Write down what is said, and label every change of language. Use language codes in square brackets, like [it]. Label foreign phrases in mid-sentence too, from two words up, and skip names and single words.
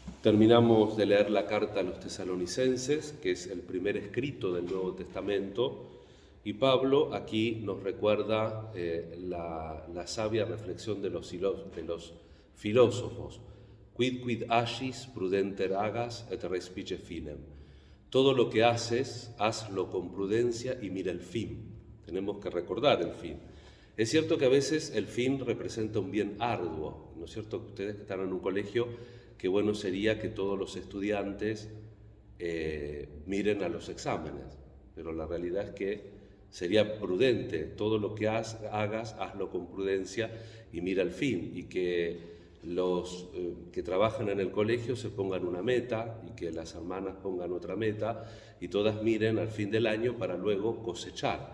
[es] Terminamos de leer la carta a los tesalonicenses, que es el primer escrito del Nuevo Testamento, y Pablo aquí nos recuerda la sabia reflexión de los filósofos. [la] Quid agis prudenter agas et respice finem. [es] Todo lo que haces, hazlo con prudencia y mira el fin. Tenemos que recordar el fin. Es cierto que a veces el fin representa un bien arduo, ¿no es cierto? Ustedes que están en un colegio, qué bueno sería que todos los estudiantes miren a los exámenes, pero la realidad es que sería prudente, todo lo que hagas, hazlo con prudencia y mira el fin, y que los que trabajan en el colegio se pongan una meta y que las hermanas pongan otra meta y todas miren al fin del año para luego cosechar.